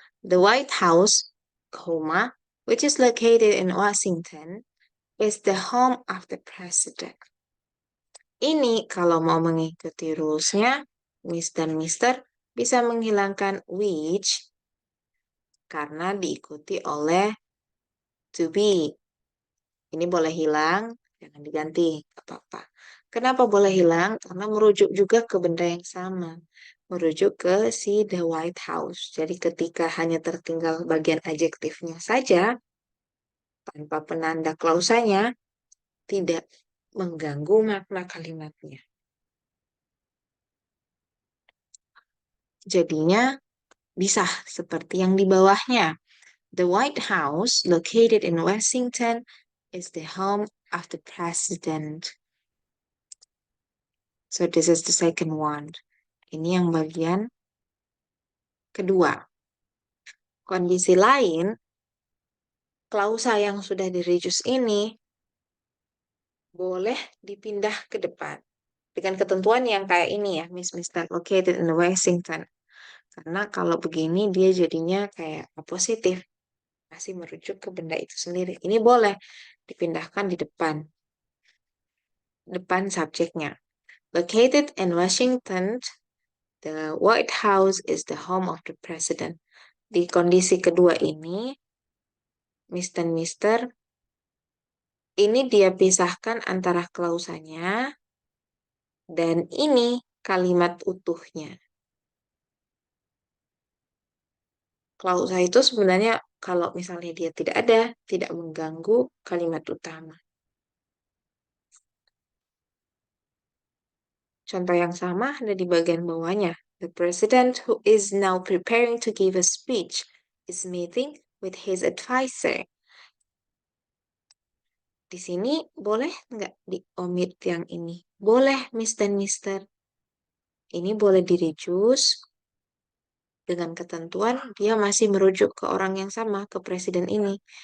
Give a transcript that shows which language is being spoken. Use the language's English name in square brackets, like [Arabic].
[English] The White House, which is located in Washington, is the home of the president. [Indonesian] Ini kalau mau mengikuti rules-nya, Miss dan Mister bisa menghilangkan which karena diikuti oleh to be. Ini boleh hilang, jangan diganti, apa-apa. Kenapa boleh hilang? Karena merujuk juga ke benda yang sama. Merujuk ke si The White House. Jadi ketika hanya tertinggal bagian adjektifnya saja, tanpa penanda klausanya, tidak mengganggu makna kalimatnya. Jadinya bisa seperti yang di bawahnya. [English] The White House, located in Washington, is the home of the president. So this is the second one. [Indonesian] Ini yang bagian kedua. Kondisi lain, klausa yang sudah di-reduce ini boleh dipindah ke depan. Dengan ketentuan yang kayak ini ya, Miss Mister [English] located in Washington. [Indonesian] Karena kalau begini dia jadinya kayak positif. Masih merujuk ke benda itu sendiri. Ini boleh dipindahkan di depan. Depan subjeknya. [English] Located in Washington, the White House is the home of the president. [Indonesian] Di kondisi kedua ini, Miss dan Mister, ini dia pisahkan antara klausanya dan ini kalimat utuhnya. Klausa itu sebenarnya kalau misalnya dia tidak ada, tidak mengganggu kalimat utama. Contoh yang sama ada di bagian bawahnya. [English] The president who is now preparing to give a speech is meeting with his advisor. [Indonesian] Di sini boleh nggak di-omit yang ini? Boleh, Miss dan Mister. Ini boleh di-reduce dengan ketentuan dia masih merujuk ke orang yang sama, ke presiden ini.